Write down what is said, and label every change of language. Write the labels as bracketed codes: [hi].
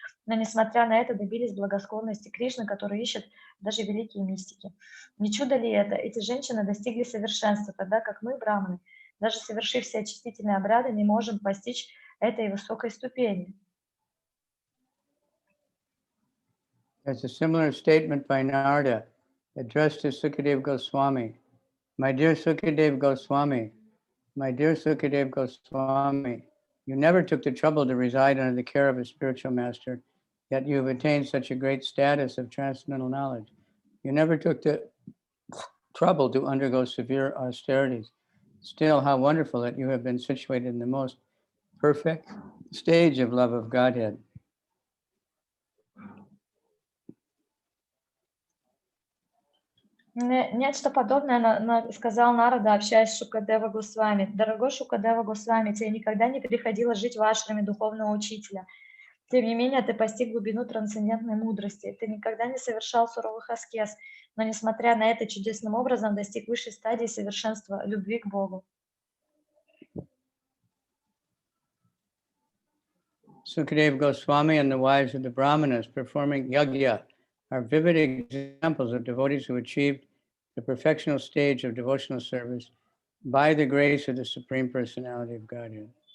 [ru] Но, несмотря на это, добились благосклонности Кришны, который ищет даже великие мистики. Не чудо ли это? Эти женщины достигли совершенства, тогда как мы, браманы, даже совершив все очистительные обряды, не можем постичь этой высокой ступени». [en] There's a similar statement by Narada addressed to Sukadev Goswami. "My dear Sukadev Goswami, my dear Sukadev Goswami, you never took the trouble to reside under the care of a spiritual master, yet you have attained such a great status of transcendental knowledge. You never took the trouble to undergo severe austerities. Still, how wonderful that you have been situated in the most perfect stage of love of Godhead." [ru] Нечто подобное сказал Нарада, общаясь с Шукадева Госвами. «Дорогой Шукадева Госвами, тебе никогда не приходилось жить в ашраме духовного учителя. Тем не менее, ты постиг глубину трансцендентной мудрости. Ты никогда не совершал суровых аскез, но, несмотря на это, чудесным образом достиг высшей стадии совершенства любви к Богу». [en] Sukadev Goswami and the wives of the Brahmanas performing yajna are vivid examples of devotees who achieved the perfectional stage of devotional service by the grace of the Supreme Personality of Godhead.